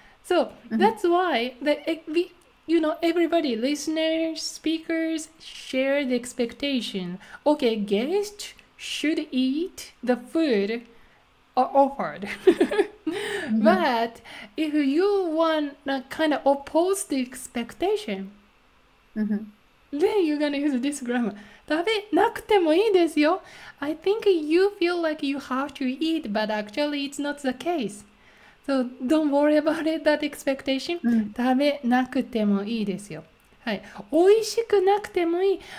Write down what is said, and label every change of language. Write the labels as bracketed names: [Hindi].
[English] So that's why everybody, listeners, speakers, share the expectation. Okay, guest should eat the food offered. But if you want to kind of oppose the expectation, then you're gonna use this grammar. [Japanese] 食べなくてもいいですよ. [English] I think you feel like you have to eat, but actually it's not the case. So don't worry about it, that expectation. [Japanese] 食べなくてもいいですよ。はい。美味しくなくてもいい。